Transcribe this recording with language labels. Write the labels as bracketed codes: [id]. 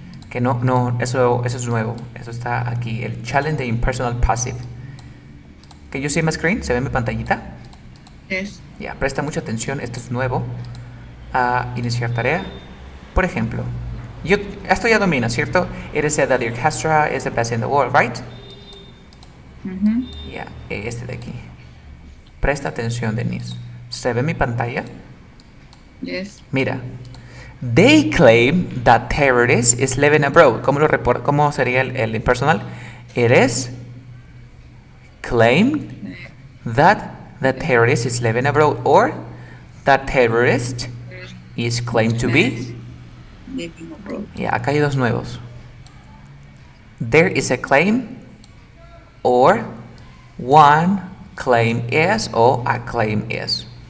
[es] Que no, eso es nuevo. Eso está aquí. El challenge de impersonal passive. ¿Que [en] you see my screen? [es] ¿Se ve mi pantallita? [en] Yes. [es] Ya, presta mucha atención. Esto es nuevo. Iniciar tarea. Por ejemplo, esto ya domina, ¿cierto? [en] It is said that the orchestra is the best in the world, right? [es] Ya, este de aquí. Presta atención, Denise. ¿Se ve mi pantalla? [en] Yes. [es] Mira. [en] They claim that terrorists is living abroad. [es] ¿Cómo sería el impersonal? [en] It is claimed that the terrorist is living abroad, or that terrorist is claimed to be. Living abroad. [es] Ya, acá hay dos nuevos. [en] There is a claim, or one claim is, o a claim is.